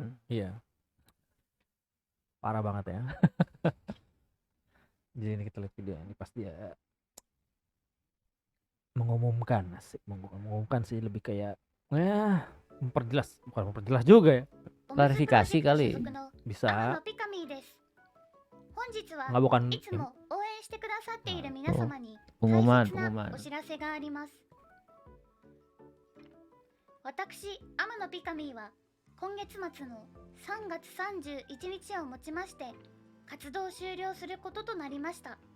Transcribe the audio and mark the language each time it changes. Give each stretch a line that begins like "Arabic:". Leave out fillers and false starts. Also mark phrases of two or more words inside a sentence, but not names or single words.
Indonesian: Iya. Parah banget ya. Jadi ini kita lihat video ini pas dia mengumumkan sih, lebih kayak memperjelas, bukan memperjelas juga ya. Klarifikasi kali. Bisa.
Japanese: 本日は
Indonesian: Nggak, bukan
Japanese: いつも応援してくださっている皆様に
Indonesian: Pengumuman.
Japanese: 大切なお知らせがあります。私、天野ピカミーは今月末の3月31日をもちまして活動終了することとなりました。